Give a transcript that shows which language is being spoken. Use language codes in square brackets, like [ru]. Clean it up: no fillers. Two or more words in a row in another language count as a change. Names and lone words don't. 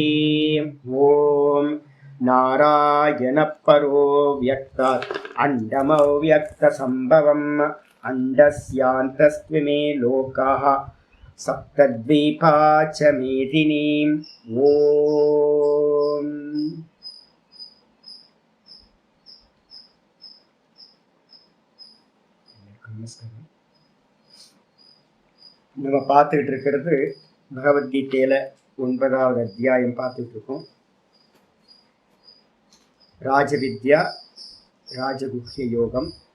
[sa] ओम नारायण परो व्यक्तात् अंडमव्यक्त संभवम् अंडस्यान्तस्त्विमे लोकाः सप्तद्वीपा च मेदिनीम्। [ta] ओम நமஸ்காரம். நம்ம பார்த்துக்கிட்டு இருக்கிறது பகவத்கீதையில 9வது அத்தியாயம் பார்த்துட்டு இருக்கோம். ராஜவித்யா ராஜகுஹ்ய யோகம்.